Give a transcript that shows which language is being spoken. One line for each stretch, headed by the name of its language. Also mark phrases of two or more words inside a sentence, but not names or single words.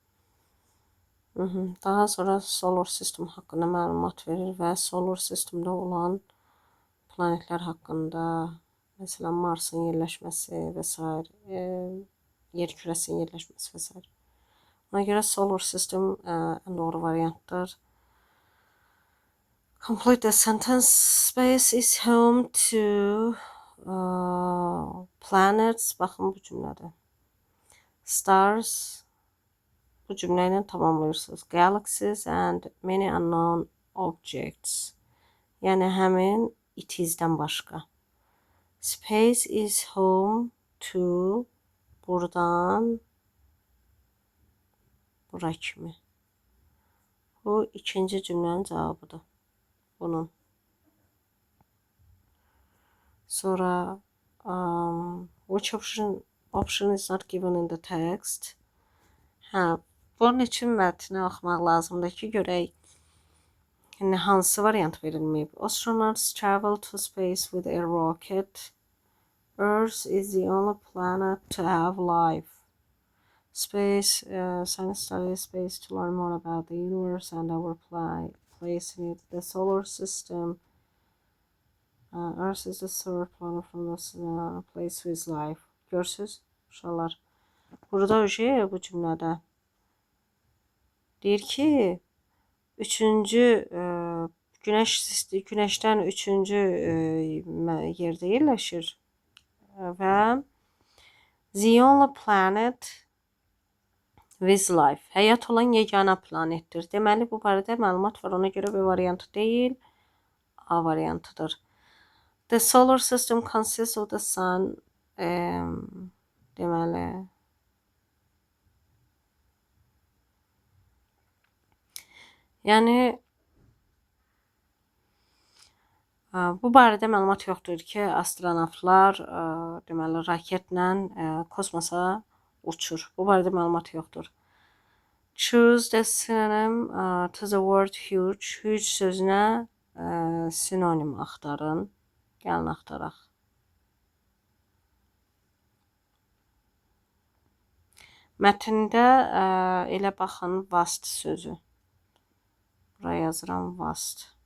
Azerbaijani: Daha sonra
English: solar system
Azerbaijani: haqqında məlumat verir və solar sistemdə olan planetlər haqqında, məsələn Marsın yerləşməsi və s. Yer kürəsinin yerləşməsi və s. Ona görə
English: solar system
Azerbaijani: ən doğru variantdır.
English: Complete the sentence. Space is home to planets.
Azerbaijani: Baxın bu cümlədə. Stars. Bu cümlə ilə tamamlayırsınız.
English: Galaxies and many unknown objects.
Azerbaijani: Yəni həmin
English: it is-
Azerbaijani: dən başqa.
English: Space is home to
Azerbaijani: buradan bura kimi. Bu ikinci cümlənin cavabıdır. Bunun.
English: Sonra which option is not given in the text.
Azerbaijani: Hə, bunun üçün mətni oxumaq lazımdır ki, görək hansı variant verilməyib.
English: Astronauts travel to space with a rocket. Earth is the only planet to have life. Space, science studies space to learn more about the universe and our place in it. The solar system. Earth is the third planet from the place with life.
Azerbaijani: Görürsünüz, uşaqlar. Burada bu cümlədə deyir ki, Günəşdən üçüncü yerdə yerləşir və
English: the only planet with life.
Azerbaijani: Həyat olan yeganə planetdir. Deməli, bu barədə məlumat var. Ona görə B variantı deyil, A variantıdır.
English: The solar system consists of the sun.
Azerbaijani: Deməli, yəni bu barədə məlumat yoxdur ki, astronavtlar deməli raketlə kosmosa uçur. Bu barədə məlumat yoxdur.
English: Choose the synonym to the word huge.
Azerbaijani: Huge sözünə sinonim axtarın. Gəlin axtaraq. Mətndə elə baxın vast sözü. Buraya yazıram vast.